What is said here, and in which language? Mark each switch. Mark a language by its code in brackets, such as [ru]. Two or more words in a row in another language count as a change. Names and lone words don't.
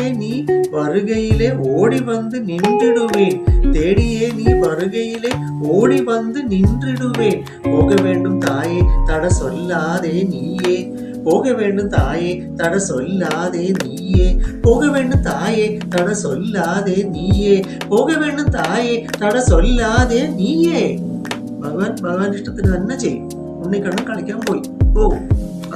[ta] நீ வருகையிலே ஓடி வந்து நின்றிடுவேன், தேடியே நீ வருகையிலே ஓடி வந்து நின்றிடுவேன், போக வேண்டும் தாயே தட சொல்லாதே நீயே, போக வேண்டும் தாயே தட சொல்லாதே நீயே, போக வேண்டும் தாயே தட சொல்லாதே നീയേ, போக வேண்டும் தாயே തട சொல்லாதே നീയേ. [ml] ഭഗവാൻ ഇഷ്ടത്തിന് തന്നെ ചെയ്യും. ഉണ്ണിക്കണ്ണൻ കളിക്കാൻ പോയി. പോകും.